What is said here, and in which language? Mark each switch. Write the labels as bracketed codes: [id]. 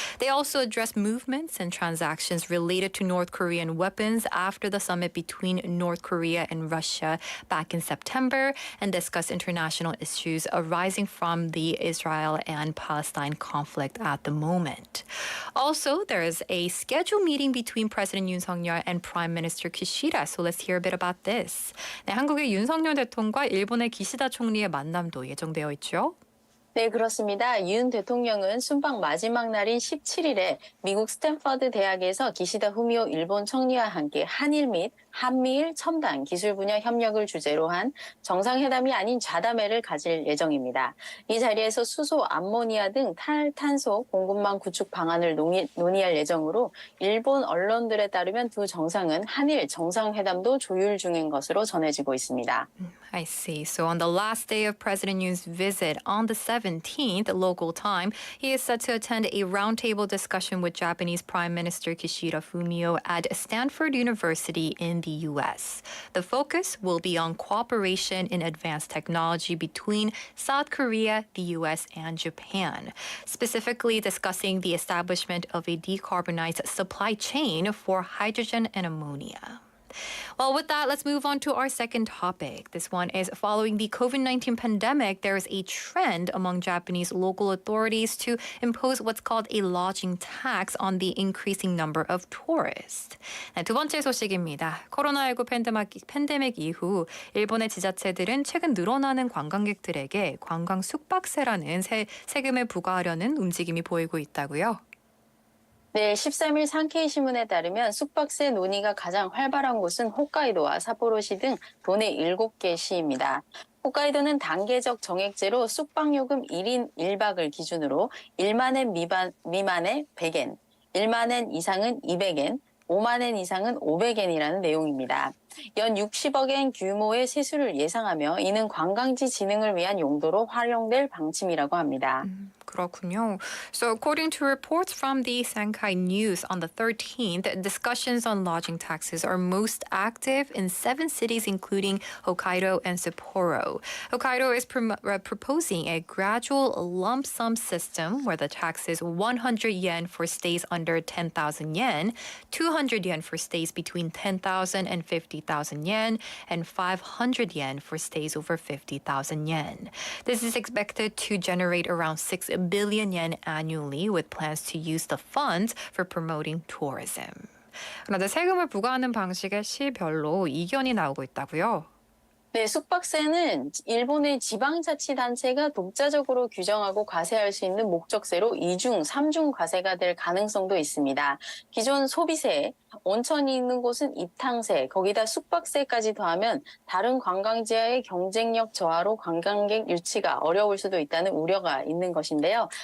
[en] They also addressed movements and transactions related to North Korean weapons after the summit between North Korea and Russia back in September and discussed international issues arising from the Israel and Palestine conflict at the moment. Also, there is a scheduled meeting between President Yoon Suk-yeol and Prime Minister Kishida. So let's hear a bit about this. [ko] 네, 한국의 윤석열 대통령과 일본의 기시다 총리의 만남도 예정되어 있죠. 네, 그렇습니다. 윤 대통령은 순방 마지막 날인 17일에 미국 스탠퍼드 대학에서 기시다 후미오 일본 총리와 함께 한일 및 한미일 첨단 기술 분야 협력을 주제로 한 정상회담이 아닌 좌담회를 가질 예정입니다. 이 자리에서 수소, 암모니아 등 탈탄소 공급망 구축 방안을 논의할 예정으로 일본 언론들에 따르면 두 정상은 한일 정상회담도 조율 중인 것으로 전해지고 있습니다. [en] I see. So on the last day of President Yoon's visit on the 17th local time, he is set to attend a roundtable discussion with Japanese Prime Minister Kishida Fumio at Stanford University in the U.S. The focus will be on cooperation in advanced technology between South Korea, the U.S., and Japan, specifically discussing the establishment of a decarbonized supply chain for hydrogen and ammonia. Well, with that, let's move on to our second topic. This one is following the COVID-19 pandemic, there is a trend among Japanese local authorities to impose what's called a lodging tax on the increasing number of tourists. [ko] 네, 두 번째 소식입니다. 코로나19 팬데믹 이후 일본의 지자체들은 최근 늘어나는 관광객들에게 관광 숙박세라는 세금을 부과하려는 움직임이 보이고 있다고요. 네, 13일 산케이 신문에 따르면 숙박세 논의가 가장 활발한 곳은 홋카이도와 삿포로시 등 도내 7개 시입니다. 홋카이도는 단계적 정액제로 숙박요금 1인 1박을 기준으로 1만 엔 미만의 100엔, 1만 엔 이상은 200엔, 5만 엔 이상은 500엔이라는 내용입니다. 연 60억 엔 규모의 세수를 예상하며 이는 관광지 진흥을 위한 용도로 활용될 방침이라고 합니다. 그렇군요. [en] So according to reports from the Sankei News on the 13th, discussions on lodging taxes are most active in 7 cities including Hokkaido and Sapporo. Hokkaido is proposing a gradual lump sum system where the tax is 100 yen for stays under 10,000 yen, 200 yen for stays between 10,000 and 50,000 yen, and 500 yen for stays over 50,000 yen. This is expected to generate around 6 billion yen annually with plans to use the funds for promoting tourism. [ko] 그런데 세금을 부과하는 방식의 시별로 이견이 나오고 있다고요? 네, 숙박세는 일본의 지방자치단체가 독자적으로 규정하고 과세할 수 있는 목적세로 2중, 3중 과세가 될 가능성도 있습니다. 기존 소비세, 온천이 있는 곳은 입탕세, 거기다 숙박세까지 더하면 다른 관광지와의 경쟁력 저하로 관광객 유치가 어려울 수도 있다는 우려가 있는 것인데요.